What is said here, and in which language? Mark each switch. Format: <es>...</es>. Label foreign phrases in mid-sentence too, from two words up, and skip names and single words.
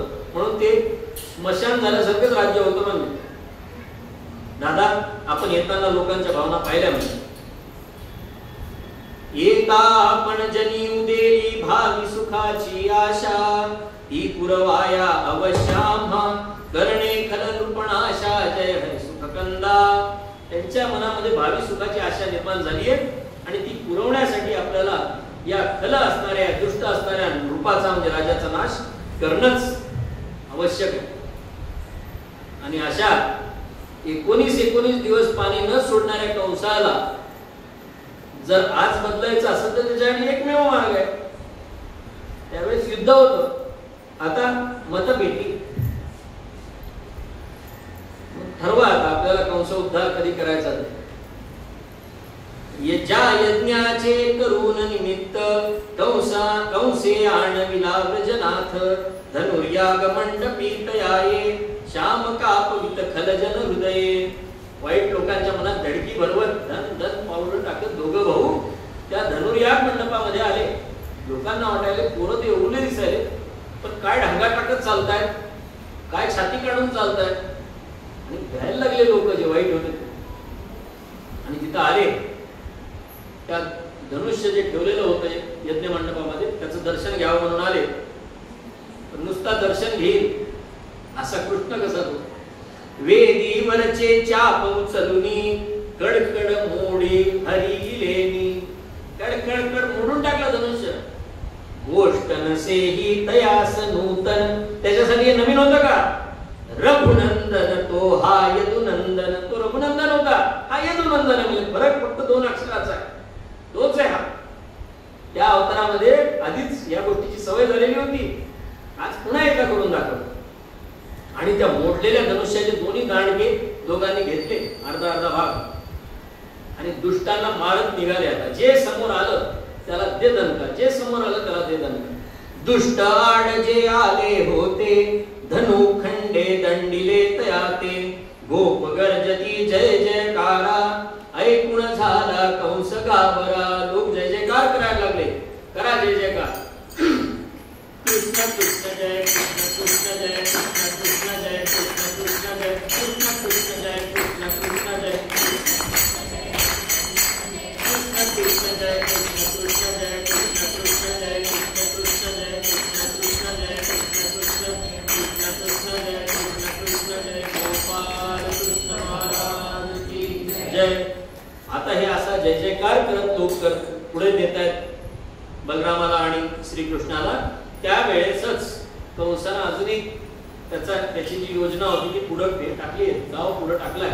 <mr>म्हणून ते स्मशान झाल्यासारखंच राज्य होतं. म्हणजे दादा, आपण येताना लोकांच्या भावना पाहिल्या म्हणजे, येता आपण जनी उदेली भावी सुखाची आशा, ती पुरवाया अवश्याम्हा करणे खल नृपणाशा. जय हरी सुखकंदा. त्यांच्या मनामध्ये भावी सुखाची आशा निर्माण झाली आहे आणि ती पुरवण्यासाठी आपल्याला या खल असणाऱ्या, दुष्ट असणाऱ्या नृपाचा म्हणजे राजाचा नाश करणंच आवश्यक आहे. आणि अशा 19 दिवस पाणी न सोडणाऱ्या कंसाला जर आज बदलायचं असेल तर त्याच्यासाठी एकमेव मार्ग आहे. त्यावेळेस युद्ध होतं, आता मतपेटी. ठरवा आता आपल्याला कंस उद्धार कधी करायचा. ज्या यज्ञाचे करून निमित्त कंसे आणविला व्रजनाथ, धनुर्याग मंडपी तयाये, श्याम कापवित खलजन हृदये. वाईट लोकांच्या मनात धडकी भरवत धन धन पावलं टाकत दोघं भाऊ त्या धनुर्याग मंडपामध्ये आले. लोकांना वाटायले पोरं ते एवढे दिसायले, पण काय ढंगा टाकत चालतायत, काय छाती काढून चालतायत. आणि भ्यायला लागले लोक जे वाईट होते. आणि तिथं आले, त्या धनुष्य जे ठेवलेलं होतं यज्ञ मंडपामध्ये त्याचं दर्शन घ्यावं म्हणून आले. पण नुसता दर्शन घेईल असा कृष्ण कसा तो. वेदीवरचे चाप उचलुनी, कडकड मोडी हरिलेनी. कडकड मोडून टाकला धनुष्य. गोष्ट नसेही तयास नूतन. त्याच्यासाठी हे नवीन होतं का? रघुनंदन तो हा यदुनंदन. तो रघुनंदन होता, हा यदुनंदन. म्हणजे फरक फक्त 2 अक्षराचा आहे, तोच आहे हा. त्या अवतारामध्ये आधीच या गोष्टीची सवय झालेली होती, आज पुन्हा एकदा करून दाखवलं. आणि त्या मोडलेल्या धनुष्याचे दोन्ही दांडगे दोघांनी घेतले, अर्धा अर्धा भाग, आणि दुष्टांना मारत निघाले. आता जे समोर आलं त्याला दे दणका, जे समोर आलं त्याला दे दणका. दुष्ट आड जे आले होते, धनु खंडे दंडिले तयाते. गोप गर्जती जय जयकारा, ऐकून झाला कंस गावरा. लोक जय जयकार करायला लागले. करा जय जयकार. कृष्ण कृष्ण जय कृष्ण कृष्ण जय कृष्ण कृष्ण जय कृष्ण कृष्ण जय कृष्ण कृष्ण जय कृष्ण कृष्ण जय कृष्ण कृष्ण जय कृष्ण कृष्ण जय कृष्ण कृष्ण जय कृष्ण कृष्ण जय कृष्ण कृष्ण जय कृष्ण कृष्ण कृष्ण कृष्ण जय कृष्ण कृष्ण जय</mr> <hi>गोपाल कृष्ण महाराज की जय.</hi> <mr>आता हे असा जय जयकार करत लोक पुढे नेत आहेत बलरामाला आणि श्रीकृष्णाला. त्यावेळेसच कंसानं अजून एक त्याची जी योजना होती ती पुढे टाकली, गाव पुढे टाकलाय.</mr>